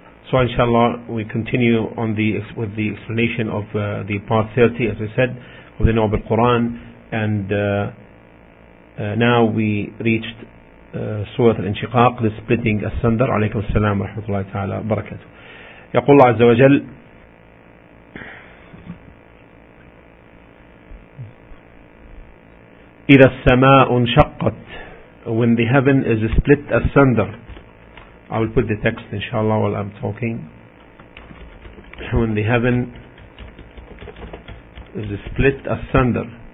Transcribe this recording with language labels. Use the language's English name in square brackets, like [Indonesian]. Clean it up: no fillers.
[English] So inshallah we continue on the with the explanation of the part 30, as I said, of the Naw bil Quran, and now we reached Surah Al-Inshiqaq, the splitting asunder. [Arabic] Alaykum assalam wa rahmatullahi ta'ala wa barakatuh. يقول الله عز وجل إذا السماء انشقت, [English] when the heaven is split asunder. I will put the text inshallah while I'm talking. When the heaven is split asunder,